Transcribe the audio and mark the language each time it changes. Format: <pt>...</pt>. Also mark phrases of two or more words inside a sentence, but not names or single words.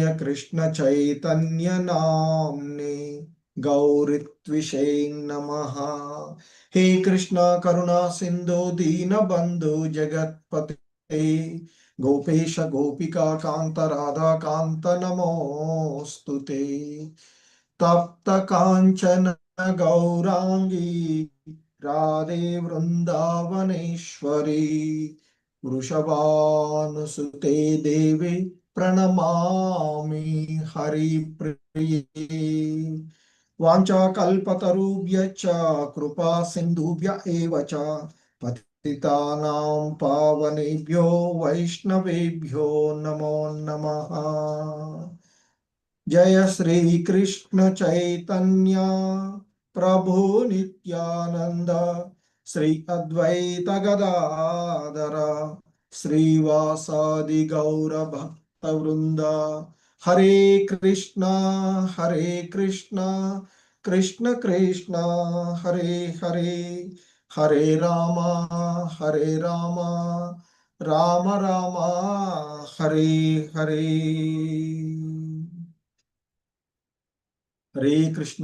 <sa>కృష్ణ చైతన్య నామ్నే గౌరిత్విషే నమః హే కృష్ణ కరుణా సింధు దీనబంధు జగత్పతే గోపేశ గోపికా కాంత రాధా కాంత నమోస్తుతే తప్త కాంచన గౌరాంగీ రాధే వృందావనేశ్వరి వృషభానుసుతే దేవి ప్రణమామి హరిప్రియే వాంఛాకల్పతరుభ్యశ్చ కృపా సింధుభ్య ఏవ చ పతితానాం పావనేభ్యో వైష్ణవేభ్యో నమో నమః జయ శ్రీ కృష్ణ చైతన్య ప్రభు నిత్యానంద శ్రీ అద్వైత గదాధర శ్రీవాసాది గౌర భక్త వృంద హరే కృష్ణ కృష్ణ కృష్ణ హరే హరే హరే రామ రామ రామ హరే హరే హరే కృష్ణ.</sa>